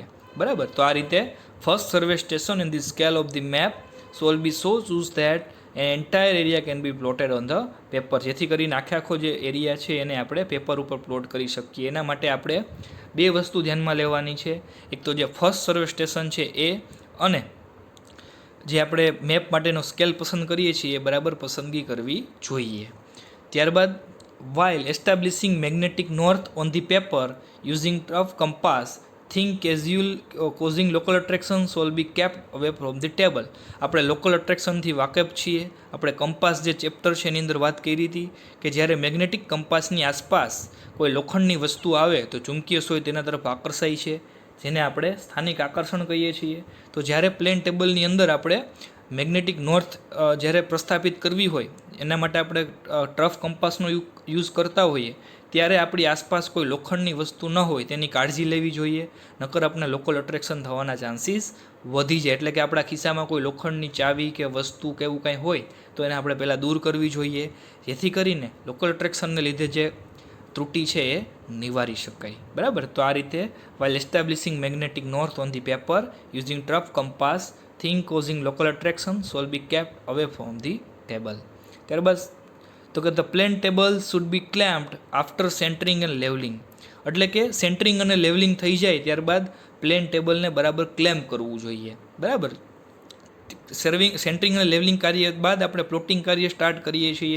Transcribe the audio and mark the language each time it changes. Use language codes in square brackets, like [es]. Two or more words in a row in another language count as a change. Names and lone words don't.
[gu] બરાબર, તો આ રીતે [en] first survey station in the scale of the map so will be so choose that entire area can be plotted on the paper, [gu] જેથી કરીને આખો જે એરિયા છે એને આપણે પેપર ઉપર પ્લોટ કરી શકીએ. એના માટે આપણે બે વસ્તુ ધ્યાનમાં લેવાની છે. એક તો જે [en] first survey station [gu] છે એ, અને જે આપણે મેપ માટેનો સ્કેલ પસંદ કરીએ છીએ એ બરાબર પસંદગી કરવી જોઈએ. ત્યારબાદ [en] while establishing magnetic north on the paper using rough compass, think casual causing local attractions will be kept away from the table. [gu] આપણે લોકલ અટ્રેક્શનથી વાકેફ છીએ. આપણે કંપાસ જે ચેપ્ટર છે એની અંદર વાત કરી હતી કે જ્યારે મેગ્નેટિક કંપાસની આસપાસ કોઈ લોખંડની વસ્તુ આવે તો ચુંબકીય સોય તેના તરફ આકર્ષાય છે, જેને આપણે સ્થાનિક આકર્ષણ કહીએ છીએ. તો જ્યારે પ્લેન ટેબલની અંદર આપણે [en] magnetic north [gu] જ્યારે પ્રસ્થાપિત કરવી હોય એના માટે આપણે ટ્રફ કંપાસનો યુઝ કરતા હોઈએ ત્યારે આપણી આસપાસ કોઈ લોખંડની વસ્તુ ન હોય તેની કાળજી લેવી જોઈએ, નકર આપણે [en] local attraction [gu] થવાના ચાન્સીસ વધી જાય. એટલે કે આપણા ખિસ્સામાં કોઈ લોખંડની ચાવી કે વસ્તુ કે એવું કાંઈ હોય તો એને આપણે પહેલાં દૂર કરવી જોઈએ, જેથી કરીને લોકલ અટ્રેક્શનને લીધે જે ત્રુટિ છે એ નિવારી શકાય. બરાબર, તો આ રીતે [en] while establishing magnetic north on the paper using rough compass, thing causing local attraction shall be kept away from the table. [gu] ત્યારબાદ તો કે [en] the plane table should be clamped after centering and leveling, [gu] એટલે કે સેન્ટરિંગ અને લેવલિંગ થઈ જાય ત્યારબાદ પ્લેન ટેબલને બરાબર ક્લેમ્પ કરવું જોઈએ. બરાબર, સેન્ટરિંગ અને લેવલિંગ કાર્ય બાદ આપણે પ્લોટિંગ કાર્ય સ્ટાર્ટ કરીએ છીએ.